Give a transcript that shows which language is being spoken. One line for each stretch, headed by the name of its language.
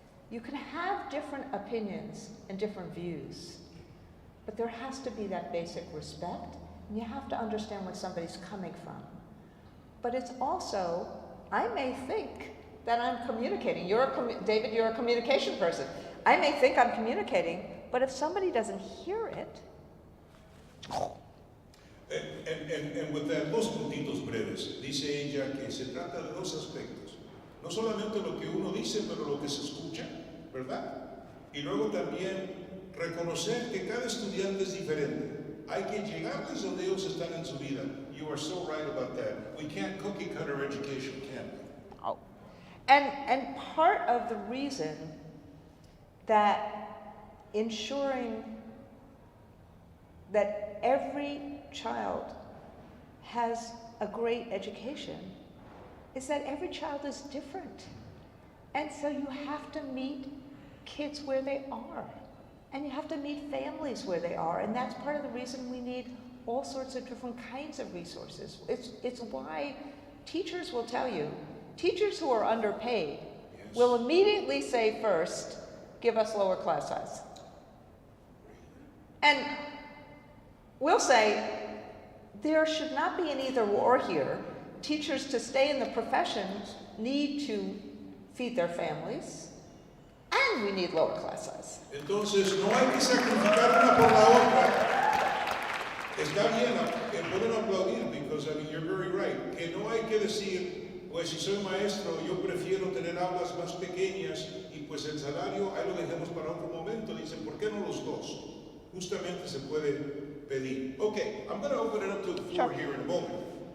English: You can have different opinions and different views, but there has to be that basic respect, and you have to understand where somebody's coming from. But it's also, I may think that I'm communicating. David, you're a communication person. I may think I'm communicating, but if somebody doesn't hear it. And with that,
Spanish: dos puntitos breves. Dice ella que se trata de dos aspectos. No solamente lo que uno dice, pero lo que se escucha, ¿verdad? Y luego también reconocer que cada estudiante es diferente. Hay que llegarles donde ellos están en su vida.
English: You are so right about that. We can't cookie cutter education, can we? Oh. And part of the reason that ensuring that every child has a great education is that every child is different. And so you have to meet kids where they are. And you have to meet families where they are. And that's part of the reason we need all sorts of different kinds of resources. It's why teachers will tell you, teachers who are underpaid will immediately say first, give us lower class size. And we'll say, there should not be an either or here. Teachers to stay in the profession need to feed their families, and we need lower class size.
Spanish: Entonces, no hay que sacrificar una por la otra. Está bien, pueden aplaudir,
English: because I mean, you're very right.
Spanish: Que no hay que decir, pues si soy maestro, yo prefiero tener aulas más pequeñas y pues el salario, ahí lo dejemos para otro momento. Dicen, ¿por qué no los dos? Justamente se puede pedir.
English: Okay, I'm going to open it up to the floor here in a moment.